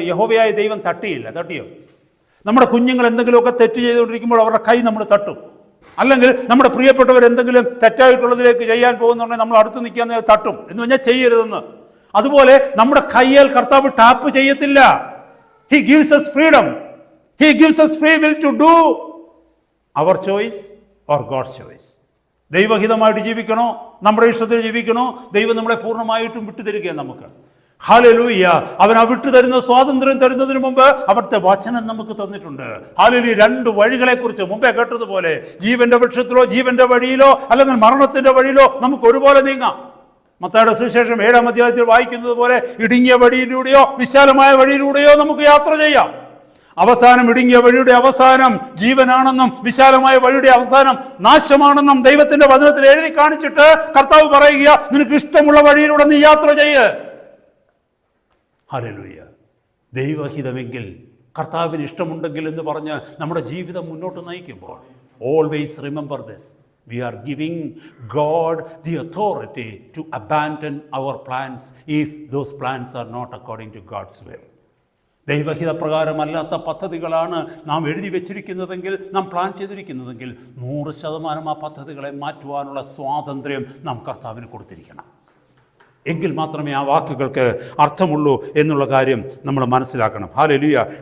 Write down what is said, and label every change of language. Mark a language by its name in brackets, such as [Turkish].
[Malayalam] യഹോവയായ ദൈവം തട്ടിയില്ല. തട്ടിയോ? നമ്മുടെ കുഞ്ഞുങ്ങൾ എന്തെങ്കിലുമൊക്കെ തെറ്റ് ചെയ്തുകൊണ്ടിരിക്കുമ്പോൾ അവരുടെ കൈ നമ്മൾ തട്ടും. അല്ലെങ്കിൽ നമ്മുടെ പ്രിയപ്പെട്ടവർ എന്തെങ്കിലും തെറ്റായിട്ടുള്ളതിലേക്ക് ചെയ്യാൻ പോകുന്നുണ്ടെങ്കിൽ നമ്മൾ അടുത്ത് നിൽക്കാൻ തട്ടും. എന്ന് പറഞ്ഞാൽ ചെയ്യരുതെന്ന്. അതുപോലെ നമ്മുടെ കയ്യാൽ കർത്താവ് ടാപ്പ് ചെയ്യത്തില്ല. [English] He gives us freedom. He gives us free will to do our choice or God's choice. [Malayalam] ദൈവഹിതമായിട്ട് ജീവിക്കണോ, നമ്മുടെ ഇഷ്ടത്തിൽ ജീവിക്കണോ, ദൈവം നമ്മളെ പൂർണ്ണമായിട്ടും വിട്ടുതരികയാണ് നമുക്ക്. ഹല്ലേലൂയ. അവൻ വിട്ടു തരുന്ന സ്വാതന്ത്ര്യം തരുന്നതിന് മുമ്പ് അവിടുത്തെ വചനം നമുക്ക് തന്നിട്ടുണ്ട്. ഹല്ലേലൂയ. രണ്ട് വഴികളെ കുറിച്ച് മുമ്പേ കേട്ടതുപോലെ ജീവന്റെ വൃക്ഷത്തിലോ ജീവന്റെ വഴിയിലോ അല്ലെങ്കിൽ മരണത്തിന്റെ വഴിയിലോ നമുക്ക് ഒരുപോലെ നീങ്ങാം. മത്തായിയുടെ സുവിശേഷം 7-ാം അധ്യായത്തിൽ വായിക്കുന്നത് പോലെ ഇടുങ്ങിയ വഴിയിലൂടെയോ വിശാലമായ വഴിയിലൂടെയോ നമുക്ക് യാത്ര ചെയ്യാം. അവസാനം ഇടുങ്ങിയ വഴിയുടെ അവസാനം ജീവനാണെന്നും വിശാലമായ വഴിയുടെ അവസാനം നാശമാണെന്നും ദൈവത്തിന്റെ വചനത്തിൽ എഴുതി കാണിച്ചിട്ട് കർത്താവ് പറയുക, നിനക്ക് ഇഷ്ടമുള്ള വഴിയിലൂടെ നീ യാത്ര ചെയ്യ്. ഹല്ലേലൂയ. ദൈവഹിതമെങ്കിൽ, കർത്താവിന് ഇഷ്ടമുണ്ടെങ്കിൽ എന്ന് പറഞ്ഞ് നമ്മുടെ ജീവിതം മുന്നോട്ട് നയിക്കുമ്പോൾ [English] Always remember this, we are giving God the authority to abandon our plans if those plans are not according to God's will. [Malayalam] ദൈവഹിത പ്രകാരമല്ലാത്ത പദ്ധതികളാണ് നാം എഴുതി വെച്ചിരിക്കുന്നതെങ്കിൽ, നാം പ്ലാൻ ചെയ്തിരിക്കുന്നതെങ്കിൽ 100% ആ പദ്ധതികളെ മാറ്റുവാനുള്ള സ്വാതന്ത്ര്യം നാം കർത്താവിന് കൊടുത്തിരിക്കണം. എങ്കിൽ മാത്രമേ ആ വാക്കുകൾക്ക് അർത്ഥമുള്ളൂ എന്നുള്ള കാര്യം നമ്മൾ മനസ്സിലാക്കണം. ഹല്ലേലൂയ.